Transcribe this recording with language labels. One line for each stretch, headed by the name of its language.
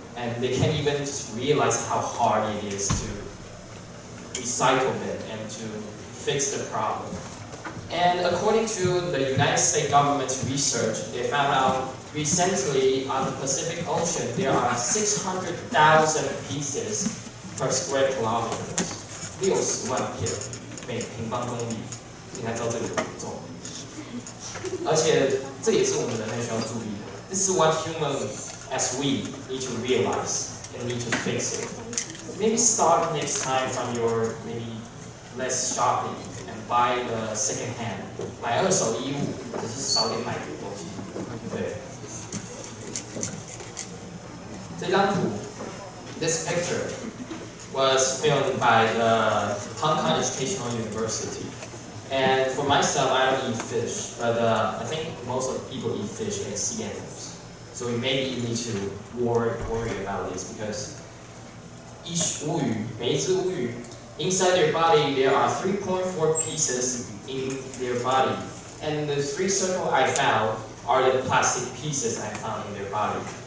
English: And they can't even just realize how hard it is to recycle it and to fix the problem. And according to the United States government's research, they found out recently on the Pacific Ocean, there are 600,000 pieces per square kilometers.
Chinese: 60万片每平方公里，你才知道这个有多重。而且这也是我们人类需要注意的。
English: This is what humans as we need to realize and need to fix it. Maybe start next time from your maybe less shopping and buy the second hand.
Chinese: 买二手衣物，只是少点买的东西。对。这张图
English: ，this picture was filmed by the Hong Kong Educational University. And for myself, I don't eat fish, but I think most of the people eat fish and sea animals. So maybe you need to worry about this because each
Chinese: 每一只乌鱼
English: inside their body there are 3.4 pieces in their body, and the 3 circles I found are the plastic pieces I found in their body.